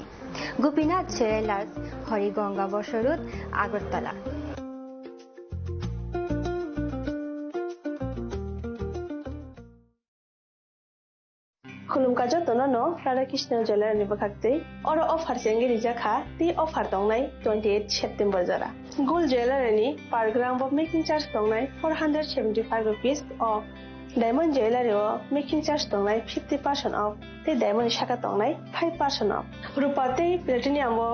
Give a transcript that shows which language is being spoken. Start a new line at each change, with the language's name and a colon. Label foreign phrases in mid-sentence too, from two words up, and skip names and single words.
Kok Borok: Gopinath Jewelers Horigonga Boshorut Agartala. Khulum kajo tonano Radha Krishna Jewelers ni bakhakte oro offer sengi rijaka ti offer tongnai 28 September jara
English: gold jewelry
Kok Borok: ni
English: per gram of making charge
Kok Borok: tongnai 475
English: rupees of diamond jewelry
Kok Borok: o
English: making charge
Kok Borok: tongnai 50% off te diamond shaka tongnai 5% off rupa te platinum o